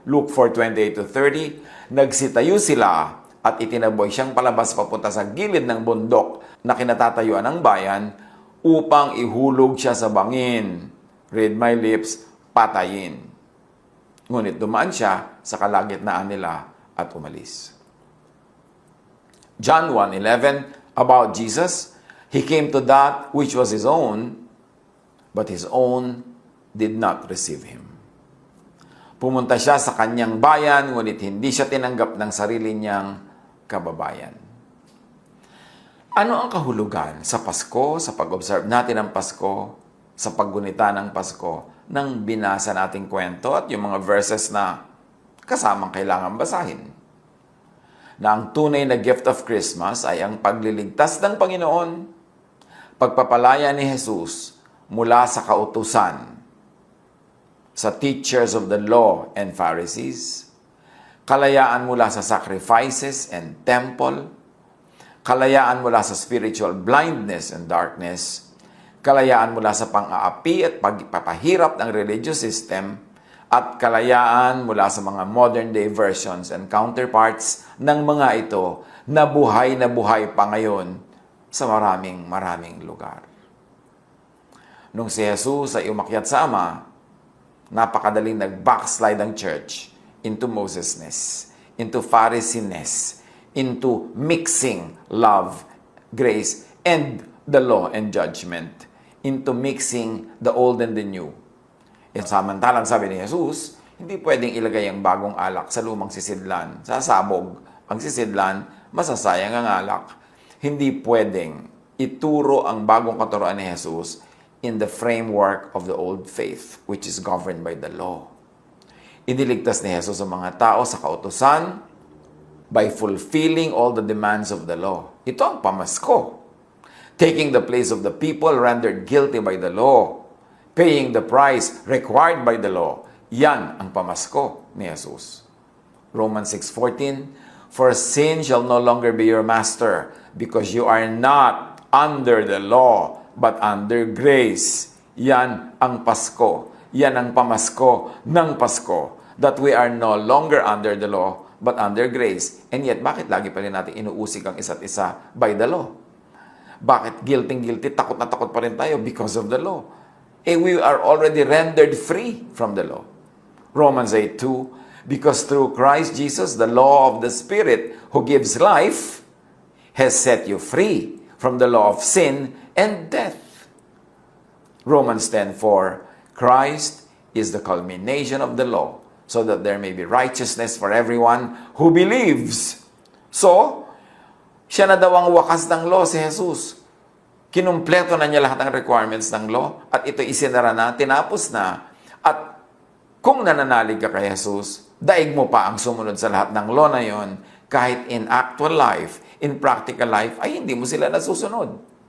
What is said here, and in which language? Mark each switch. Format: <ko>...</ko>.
<tl>Luke 4:28-30, nagsitayo sila at itinaboy siyang palabas papunta sa gilid ng bundok na kinatatayuan ng bayan upang ihulog siya sa bangin. Read my lips, patayin. Ngunit dumaan siya sa kalagitnaan nila at umalis.</tl> <en>John 1:11, about Jesus, He came to that which was His own, but His own did not receive Him.</en> <tl>Pumunta siya sa kanyang bayan, ngunit hindi siya tinanggap ng sarili niyang kababayan. Ano ang kahulugan sa Pasko, sa pag-observe natin ng Pasko, sa paggunita ng Pasko, nang binasa nating kwento at yung mga verses na kasamang kailangan basahin? Na ang tunay na gift of Christmas ay ang pagliligtas ng Panginoon, pagpapalaya ni Jesus mula sa kautusan, sa</tl> <en>teachers of the law and Pharisees,</en> <tl>kalayaan mula sa</tl> <en>sacrifices and temple,</en> <tl>kalayaan mula sa</tl> <en>spiritual blindness and darkness,</en> <tl>kalayaan mula sa pang-aapi at pagpapahirap ng</tl> <en>religious system,</en> <tl>at kalayaan mula sa mga</tl> <en>modern-day versions and counterparts</en> <tl>ng mga ito na buhay pa ngayon sa maraming lugar. Nung si Jesus ay umakyat sa Ama, napakadaling nag-backslide ang</tl> <en>church into Mosesness, into Pharisiness, into mixing love, grace, and the law and judgment, into mixing the old and the new.</en> <tl>E samantalang sabi ni Jesus, hindi pwedeng ilagay ang bagong alak sa lumang sisidlan. Sasabog ang sisidlan, masasayang ang alak. Hindi pwedeng ituro ang bagong katuruan ni Jesus</tl> <en>in the framework of the old faith, which is governed by the law.</en> <tl>Iniligtas ni Jesus ang mga tao sa kautusan</tl> <en>by fulfilling all the demands of the law.</en> <tl>Ito ang pamasko.</tl> <en>Taking the place of the people rendered guilty by the law, paying the price required by the law.</en> <tl>Yan ang pamasko ni Jesus.</tl> <en>Romans 6:14, for sin shall no longer be your master, because you are not under the law, but under grace.</en> <tl>Yan ang Pasko. Yan ang pamasko ng Pasko.</tl> <en>That we are no longer under the law, but under grace.</en> <tl>And yet, bakit lagi pa rin natin inuusig ang isa't isa</tl> <en>by the law?</en> <tl>Bakit guilty, takot na takot pa rin tayo?</tl> <en>Because of the law. We are already rendered free from the law. Romans 8:2, because through Christ Jesus, the law of the Spirit who gives life has set you free from the law of sin and death. Romans 10:4, Christ is the culmination of the law, so that there may be righteousness for everyone who believes.</en> <tl>So, siya na daw ang wakas ng law, si Jesus. Kinumpleto na niya lahat ng requirements ng law, at ito isinara na, tinapos na. At kung nananalig ka kay Jesus, daig mo pa ang sumunod sa lahat ng law na yon, kahit</tl> <en>in actual life, in practical life,</en> <tl>ay hindi mo sila nasusunod.</tl>